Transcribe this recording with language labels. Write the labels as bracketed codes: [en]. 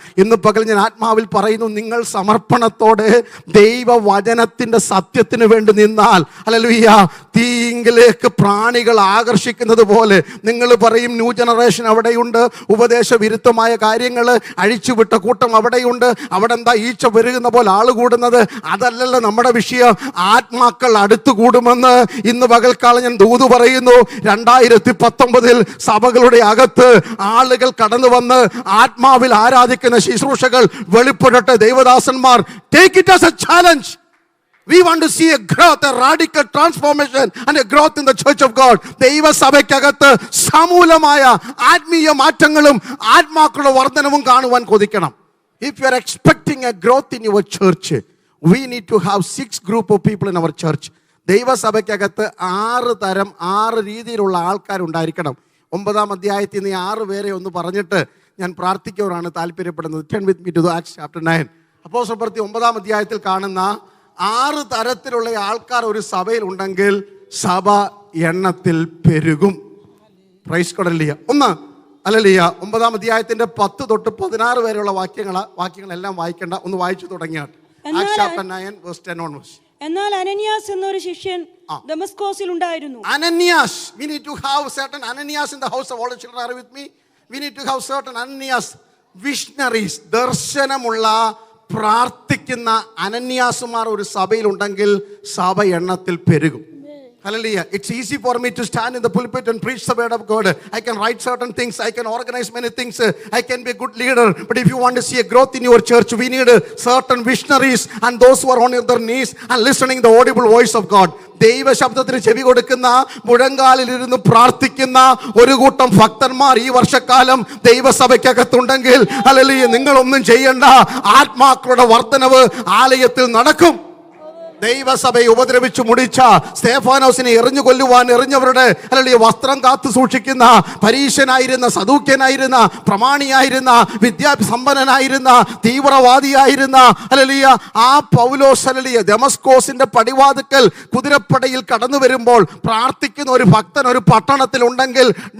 [ml] ഇന്ന് പകൽ ഞാൻ ആത്മാവിൽ പറയുന്നു, നിങ്ങൾ സമർപ്പണത്തോടെ ദൈവവചനത്തിൻ്റെ സത്യത്തിന് വേണ്ടി നിന്നാൽ, ഹല്ലേലൂയ, തീയിലേക്ക് പ്രാണികൾ ആകർഷിക്കുന്നത് പോലെ നിങ്ങൾ പറയും ന്യൂ ജനറേഷൻ അവിടെയുണ്ട്, ഉപദേശ വിരുദ്ധമായ കാര്യങ്ങൾ അഴിച്ചുവിട്ട കൂട്ടം അവിടെയുണ്ട്, അവിടെ എന്താ ഈച്ച പെരുകുന്ന പോലെ ആൾ കൂടുന്നത്? അതല്ലല്ലോ നമ്മുടെ വിഷയം. ആത്മാക്കൾ അടുത്തു കൂടുമെന്ന് ഇന്ന് പകൽക്കാലം ഞാൻ ദൂത് പറയുന്നു. 2019 സഭകളുടെ അകത്ത് ആളുകൾ കടന്നു വന്ന് ആത്മാവിൽ ആരാധിക്കുന്ന ശുശ്രൂഷകൾ വെളിപ്പെടട്ടെ. [en] ദൈവദാസന്മാർ, take it as a challenge. We want to see a growth, a radical transformation and a growth in the church of God. [ml] ദൈവസഭയ്ക്കകത്ത് സമൂലമായ ആത്മീയ മാറ്റങ്ങളും ആത്മാക്കളുടെ വർധനവും കാണുവാൻ കൊതിക്കണം. [en] If you are expecting a growth in your church, we need to have 6 group of people in our church. [ml] ദൈവസഭയ്ക്കകത്ത് 6 രീതിയിലുള്ള ആൾക്കാരുണ്ടായിരിക്കണം. 9-ാം അധ്യായത്തിൽ നിന്ന് 6 പേരെ ഒന്ന് പറഞ്ഞിട്ട് ഞാൻ പ്രാർത്ഥിക്കുവാനാണ് താല്പര്യപ്പെടുന്നത്. [en] Turn with me to Acts chapter 9. [ml] അപ്പോസ്തല പ്രവൃത്തി 9-ാം അധ്യായത്തിൽ കാണുന്ന 6 തരത്തിലുള്ള ആൾക്കാർ ഒരു സഭയിൽ ഉണ്ടെങ്കിൽ സഭ എണ്ണത്തിൽ പെരുകും. [en] Praise God. [ml] ഹല്ലേലൂയ. ഹല്ലേലൂയ. 9-ാം അധ്യായത്തിന്റെ 10 തൊട്ട് 16 വരെയുള്ള വാക്യങ്ങളെല്ലാം വായിക്കേണ്ട, ഒന്ന് വായിച്ചു തുടങ്ങിയാട്ട്. [en] Acts chapter 9 verse 10 onwards. [ml] എന്നാൽ അനനിയാസ് എന്നൊരു ശിഷ്യൻ ദമസ്കോസിൽ ഉണ്ടായിരുന്നു. [en] Ananias, we need to have certain Ananias in the house of all the children are with me. We need to have certain Ananias, visionaries, [ml] ദർശനമുള്ള പ്രാർത്ഥിക്കുന്ന അനന്യാസുമാർ ഒരു സഭയിൽ ഉണ്ടെങ്കിൽ സഭ എണ്ണത്തിൽ പെരുകും. [en] Hallelujah. It's easy for me to stand in the pulpit and preach the word of God. I can write certain things, I can organize many things, I can be a good leader. But if you want to see a growth in your church, we need certain visionaries and those who are on their knees and listening the audible voice of God. [ml] ദൈവ ശബ്ദത്തിന് ചെവി കൊടുക്കുന്ന, മുഴങ്കാലിലിരുന്ന് പ്രാർത്ഥിക്കുന്ന ഒരു കൂട്ടം ഭക്തന്മാർ ഈ വർഷക്കാലം ദൈവസഭയ്ക്കകത്തുണ്ടെങ്കിൽ, ഹല്ലേലൂയ, നിങ്ങളൊന്നും ചെയ്യേണ്ട. ആത്മാക്കളുടെ വർധനവ് ആലയത്തിൽ നടക്കും. ദൈവസഭയെ ഉപദ്രവിച്ചു മുടിച്ച സ്തേഫാനോസിനെ എറിഞ്ഞു കൊല്ലുവാൻ എറിഞ്ഞവരുടെ അല്ലെങ്കിൽ വസ്ത്രം കാത്തു സൂക്ഷിക്കുന്ന, പരീശനായിരുന്ന, സദൂക്യനായിരുന്ന, പ്രമാണിയായിരുന്ന, വിദ്യാസമ്പന്നനായിരുന്ന, തീവ്രവാദിയായിരുന്ന അല്ലെങ്കിൽ ആ പൗലോസ് അല്ലെങ്കിൽ ദമസ്കോസിന്റെ പടിവാതിക്കൽ കുതിരപ്പടയിൽ കടന്നു വരുമ്പോൾ പ്രാർത്ഥിക്കുന്ന ഒരു ഭക്തൻ ഒരു പട്ടണത്തിൽ ഉണ്ടെങ്കിൽ,